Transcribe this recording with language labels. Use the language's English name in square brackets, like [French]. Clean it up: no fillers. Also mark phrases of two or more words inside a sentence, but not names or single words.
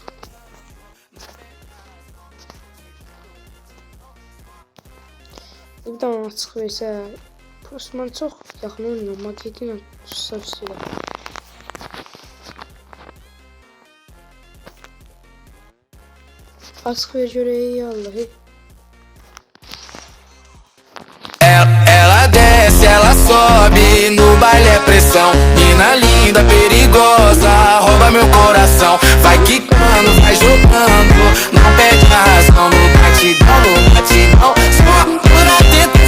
[Azerbaijani] Bir dənə açıq versə, prosto mən çox yaxın oynayıram. Magiyeti ilə tutsa istəyirəm. Açıq ver görək, Allah'ı. [Portuguese] Ela desce, ela sobe, no baile é pressão. Mina linda, perigosa, rouba meu coração. Vai quicando, vai jogando, não perde a razão. No batidão, só por atentação.